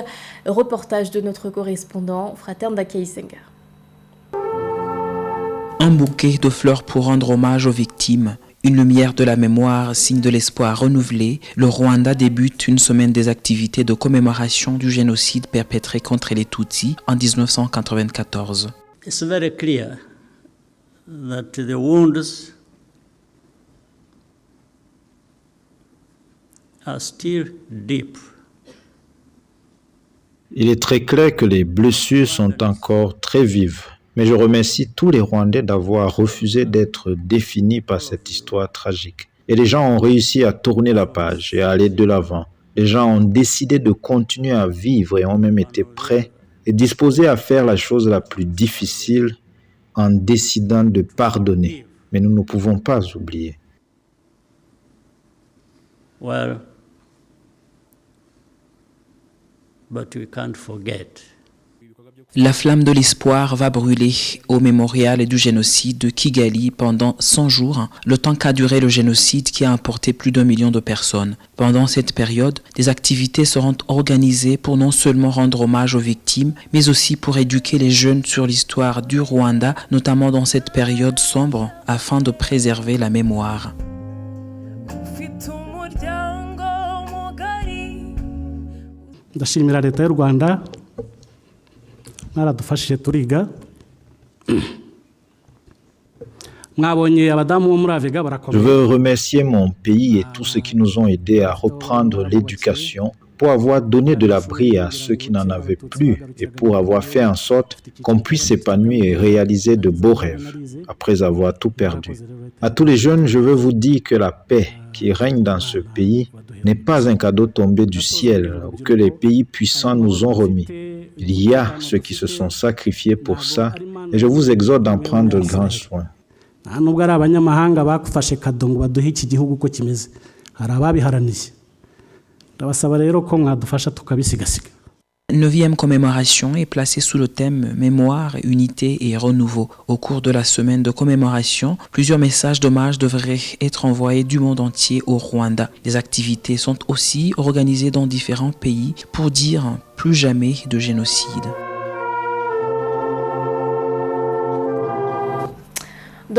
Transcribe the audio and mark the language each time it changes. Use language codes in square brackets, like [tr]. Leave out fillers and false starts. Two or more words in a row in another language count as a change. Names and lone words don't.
[fr] Reportage de notre correspondant Fraterne Dakaisenga. Un bouquet de fleurs pour rendre hommage aux victimes. Une lumière de la mémoire, signe de l'espoir renouvelé. Le Rwanda débute une semaine des activités de commémoration du génocide perpétré contre les Tutsis en 1994. [en] It's very clear that the wounds are still deep. [fr] Il est très clair que les blessures sont encore très vives. Mais je remercie tous les Rwandais d'avoir refusé d'être définis par cette histoire tragique. Et les gens ont réussi à tourner la page et à aller de l'avant. Les gens ont décidé de continuer à vivre et ont même été prêts et disposés à faire la chose la plus difficile en décidant de pardonner. Mais nous ne pouvons pas oublier. [en] Well, but we can't forget. [fr] La flamme de l'espoir va brûler au mémorial du génocide de Kigali pendant 100 jours, le temps qu'a duré le génocide qui a emporté plus d'1 million de personnes. Pendant cette période, des activités seront organisées pour non seulement rendre hommage aux victimes, mais aussi pour éduquer les jeunes sur l'histoire du Rwanda, notamment dans cette période sombre, afin de préserver la mémoire. [rw] Ndashimira leta y'u Rwanda mwaradufashije turiga [fr] Je veux remercier mon pays et tous ceux qui nous ont aidés à reprendre l'éducation pour avoir donné de l'abri à ceux qui n'en avaient plus et pour avoir fait en sorte qu'on puisse s'épanouir et réaliser de beaux rêves après avoir tout perdu. À tous les jeunes, je veux vous dire que la paix qui règne dans ce pays n'est pas un cadeau tombé du ciel ou que les pays puissants nous ont remis. Il y a ceux qui se sont sacrifiés pour ça et je vous exhorte d'en prendre grand soin. [rw] nubwo ari abanyamahanga bakufashe kado ngo baduhe iki gihugu uko kimeze hari ababiharaniye ndabasaba rero ko mwadufasha tukabisigasiga. [fr] 9e commémoration est placée sous le thème Mémoire, Unité et Renouveau. Au cours de la semaine de commémoration, plusieurs messages d'hommage devraient être envoyés du monde entier au Rwanda. Les activités sont aussi organisées dans différents pays pour dire plus jamais de génocide.